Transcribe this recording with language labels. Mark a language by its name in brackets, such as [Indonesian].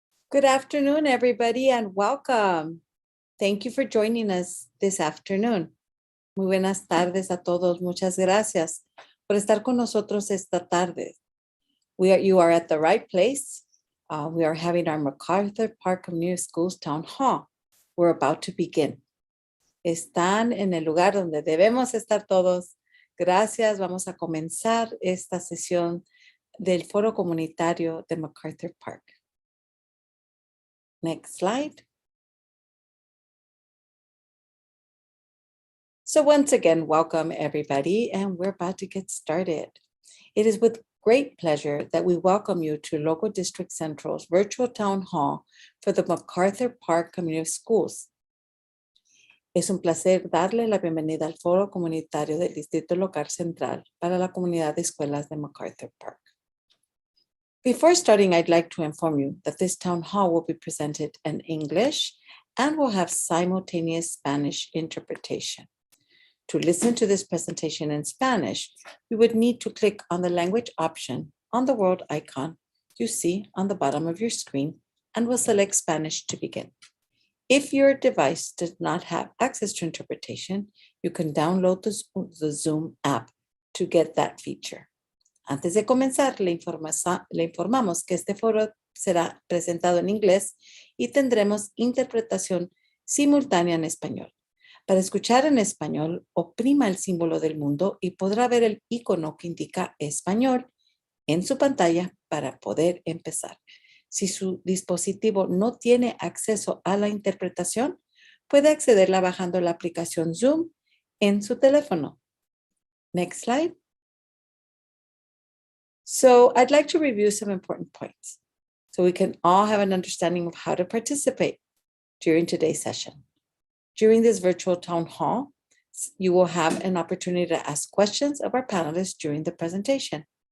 [English] Good afternoon, everybody, and welcome. Thank you for joining us this afternoon. [Spanish] Muy buenas tardes a todos. Muchas gracias por estar con nosotros esta tarde. [English] You are at the right place. We are having our MacArthur Park Community Schools Town Hall. We're about to begin. [Spanish] Están en el lugar donde debemos estar todos. Gracias. Vamos a comenzar esta sesión del Foro Comunitario de MacArthur Park. [English] Next slide. So once again, welcome everybody, and we're about to get started. It is with great pleasure that we welcome you to Local District Central's virtual town hall for the MacArthur Park Community Schools. [Spanish] Es un placer darle la bienvenida al Foro Comunitario del Distrito Local Central para la Comunidad de Escuelas de MacArthur Park. [English] Before starting, I'd like to inform you that this town hall will be presented in English and will have simultaneous Spanish interpretation. To listen to this presentation in Spanish, you would need to click on the language option on the world icon you see on the bottom of your screen and will select Spanish to begin. If your device does not have access to interpretation, you can download the Zoom app to get that feature. [Spanish] Antes de comenzar, le informamos que este foro será presentado en inglés y tendremos interpretación simultánea en español. Para escuchar en español, oprima el símbolo del mundo y podrá ver el icono que indica español en su pantalla para poder empezar. Si su dispositivo no tiene acceso a la interpretación, puede accederla bajando la aplicación Zoom en su teléfono. [English] Next slide. So I'd like to review some important points so we can all have an understanding of how to participate during today's session. During this virtual town hall, you will have an opportunity to ask questions of our panelists during the presentation.